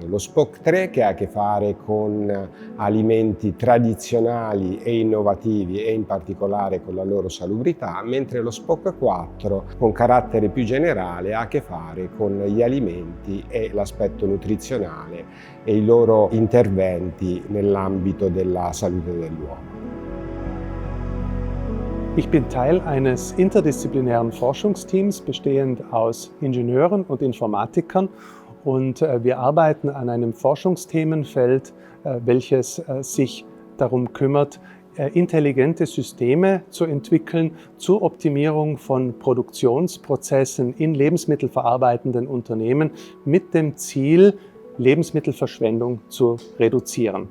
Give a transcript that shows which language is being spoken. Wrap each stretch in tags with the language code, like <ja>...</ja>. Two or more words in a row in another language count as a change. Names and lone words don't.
<it>Lo SPOC 3, che ha a che fare con alimenti tradizionali e innovativi e in particolare con la loro salubrità, mentre lo SPOC 4, con carattere più generale, ha a che fare con gli alimenti e l'aspetto nutrizionale e i loro interventi nell'ambito della salute dell'uomo.</it> <de>Ich bin Teil eines interdisziplinären Forschungsteams, bestehend aus Ingenieuren und Informatikern, und wir arbeiten an einem Forschungsthemenfeld, welches sich darum kümmert, intelligente Systeme zu entwickeln zur Optimierung von Produktionsprozessen in lebensmittelverarbeitenden Unternehmen mit dem Ziel, Lebensmittelverschwendung zu reduzieren.</de>